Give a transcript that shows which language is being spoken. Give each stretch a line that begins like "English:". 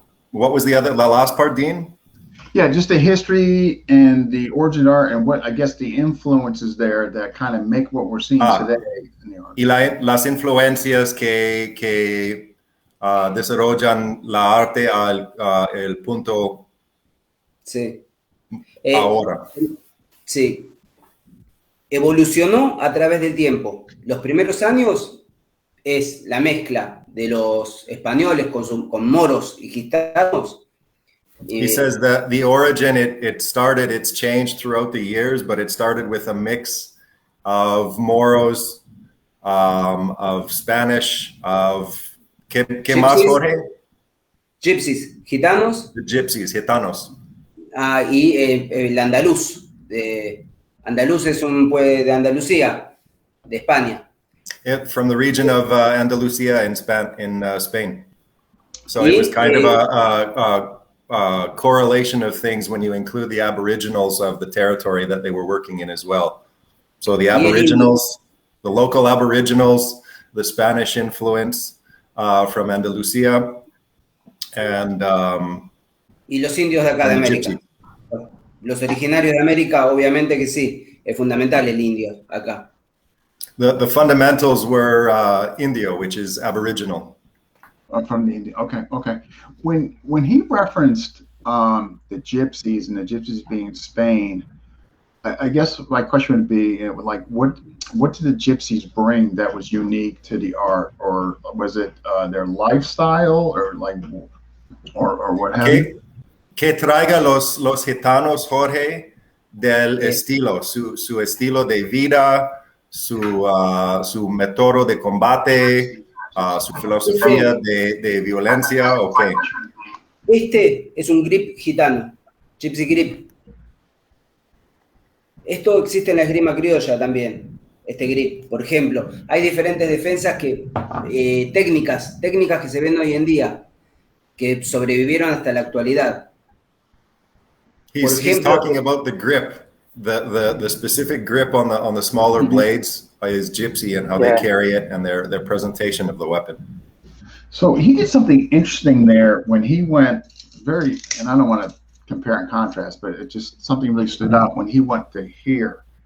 English: What was the last part, Dean? Yeah, just the history and the origin art and what I guess the influences there that kind of make what we're seeing today in the art.
Spanish: Y las influencias que desarrollan la arte el punto ahora. Sí. Evolucionó a través del tiempo. Los primeros años es la mezcla de los españoles con moros y gitanos.
English: He says that the origin, it's changed throughout the years, but it started with a mix of Moros, of Spanish, of
Spanish: ¿qué más, Jorge?
English: Gypsies, gitanos. The gypsies, gitanos.
Spanish: Y el andaluz. Andaluz es un pueblo de Andalucía, de España.
English: From the region of Andalusia in Spain. So it was kind of a correlation of things when you include the aboriginals of the territory that they were working in as well. So the aboriginals, the local aboriginals, the Spanish influence from Andalusia, and
Spanish: y los indios de acá de América. Gypsy. Los originarios de América, obviamente que sí, es fundamental el indio acá.
English: The fundamentals were Indio, which is aboriginal. From the India. Okay. When he referenced the gypsies and the gypsies being in Spain, I guess my question would be like, what did the gypsies bring that was unique to the art, or was it their lifestyle, or what have you?
Spanish: Que traiga los gitanos, Jorge, del estilo, su estilo de vida, su método de combate, su filosofía de violencia, ¿o qué? Este es un grip gitano,
English: gypsy grip.
Spanish: Esto existe en la esgrima criolla también, este grip. Por ejemplo, hay diferentes defensas técnicas que se ven hoy en día, que sobrevivieron hasta la actualidad.
English: He's talking about the grip, the specific grip on the smaller blades by his gypsy and how they carry it and their presentation of the weapon. So he did something interesting there when he went and I don't want to compare and contrast, but it just something really stood out when he went to here.